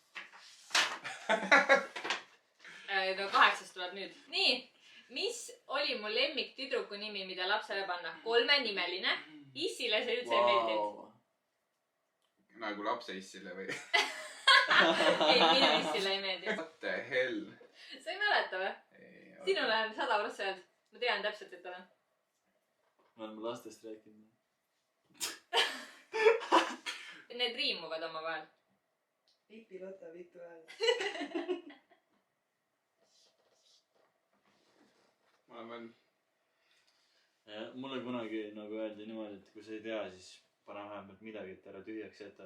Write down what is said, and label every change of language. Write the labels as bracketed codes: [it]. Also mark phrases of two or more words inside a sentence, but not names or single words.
[et] No 8 tuleb nüüd. Nii, mis oli mu lemmik tüdruku nimi, mida lapsele panna? 3-nimeline. Issile see üldse ei meeldinud. Nagu lapse issile või? Ei, minu issile ei meeldinud. [en] What the hell? [et] Sa ei mäleta või? Sinule on 100% öeldud. Ma tean täpselt, et olen. Me oleme lastest rääkinud. Need riimuvad oma vahel. Pipi-Lotta Vitu hääl. Mulle kunagi nagu öeldi niimoodi, et kui sa ei tea, siis pane vähemalt midagi, et ära tühjaks jäta.